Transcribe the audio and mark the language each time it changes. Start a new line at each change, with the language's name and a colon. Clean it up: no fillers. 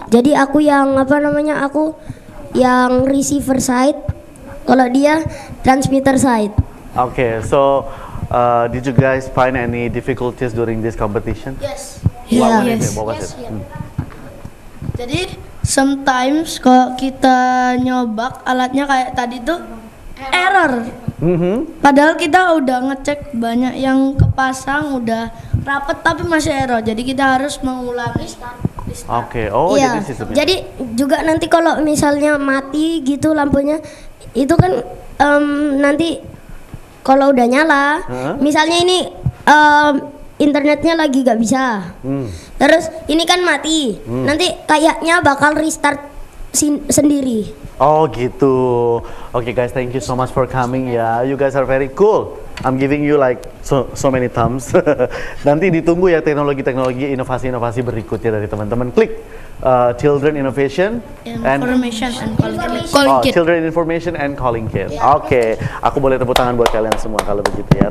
Indonesian: Jadi aku yang aku yang receiver side, kalau dia transmitter side.
English: Oke, so did you guys find any difficulties during this competition? Yes. What was Yes. it? What was it?
Indonesian: Jadi sometimes kalau kita nyobak alatnya kayak tadi tuh error. Padahal kita udah ngecek banyak yang kepasang udah rapet tapi masih error. Jadi kita harus mengulangi. Oke, oh Iya. jadi sistemnya. Jadi juga nanti kalau misalnya mati gitu lampunya, itu kan nanti kalau udah nyala, misalnya ini internetnya lagi gak bisa, terus ini kan mati, nanti kayaknya bakal restart sendiri. Oh gitu.
English: Oke guys, thank you so much for coming ya. You guys are very cool. I'm giving you like so many thumbs.
Indonesian: Nanti ditunggu ya teknologi-teknologi inovasi-inovasi berikutnya dari teman-teman.
English: Klik Children Innovation and Information and calling.
Indonesian: Children Information and Calling Kit. Oke, aku boleh tepuk tangan buat kalian semua kalau begitu ya.